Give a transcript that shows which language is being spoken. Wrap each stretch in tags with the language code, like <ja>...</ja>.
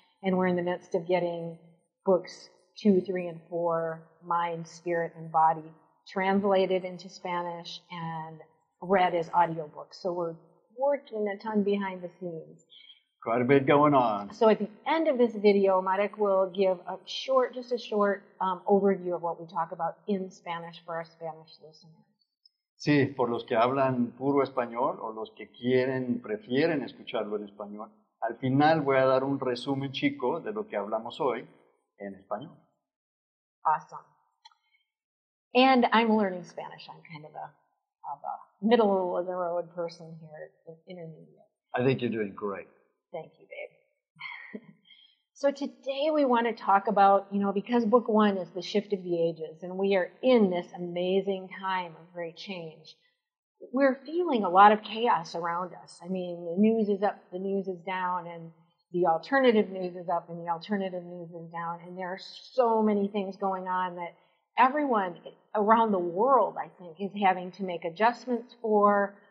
<en>And we're in the midst of getting books 2, 3, and 4, Mind, Spirit, and Body, translated into Spanish and read as audiobooks. So we're working a ton behind the scenes. Quite a bit going on. So at the end of this video, Marek will give just a short overview of what we talk about in Spanish for our Spanish listeners.</en> <es>Sí, por los que hablan puro español o los que prefieren escucharlo en español, al final voy a dar un resumen chico de lo que hablamos hoy en español.</es> <en>Awesome. And I'm learning Spanish. I'm kind of a middle-of-the-road person here, intermediate. I think you're doing great. Thank you, babe. So today we want to talk about, because book 1 is the shift of the ages, and we are in this amazing time of great change, we're feeling a lot of chaos around us. I mean, the news is up, the news is down, and the alternative news is up, and the alternative news is down, and there are so many things going on that everyone around the world, I think, is having to make adjustments for.</en>